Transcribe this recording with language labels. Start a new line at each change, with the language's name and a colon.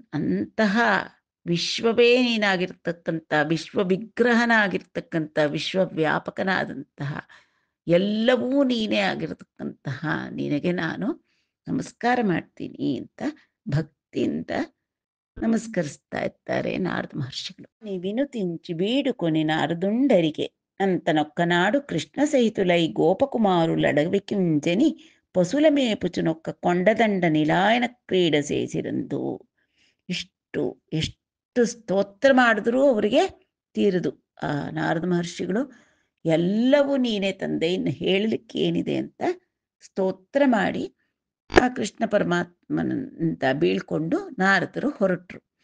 Kannada: ಅಂತಹ ವಿಶ್ವವೇ ನೀನಾಗಿರ್ತಕ್ಕಂಥ, ವಿಶ್ವವಿಗ್ರಹನಾಗಿರ್ತಕ್ಕಂಥ, ವಿಶ್ವವ್ಯಾಪಕನಾದಂತಹ, ಎಲ್ಲವೂ ನೀನೇ ಆಗಿರತಕ್ಕಂತಹ ನಿನಗೆ ನಾನು ನಮಸ್ಕಾರ ಮಾಡ್ತೀನಿ ಅಂತ ಭಕ್ತಿಯಿಂದ ನಮಸ್ಕರಿಸ್ತಾ ಇದ್ದಾರೆ ನಾರದ ಮಹರ್ಷಿಗಳು.
Telugu: వినుతించి వీడుకొని నారదుండరిగే అంతనొక్కనాడు కృష్ణ సహితులై గోపకుమారులడవికింజని పశుల మేపుచునొక్క కొండదండ నిలాయన ಕ್ರೀಡ ಸೇಸಿರಂದು.
Kannada: ಇಷ್ಟು ಎಷ್ಟು ಸ್ತೋತ್ರ ಮಾಡಿದ್ರೂ ಅವರಿಗೆ ತೀರದು. ಆ ನಾರದ ಮಹರ್ಷಿಗಳು ಎಲ್ಲವೂ ನೀನೇ ತಂದೆ, ಇನ್ನು ಹೇಳಲಿಕ್ಕೆ ಏನಿದೆ ಅಂತ ಸ್ತೋತ್ರ ಮಾಡಿ ಆ ಕೃಷ್ಣ ಪರಮಾತ್ಮನಂತ ಬೀಳ್ಕೊಂಡು ನಾರದರು ಹೊರಟರು.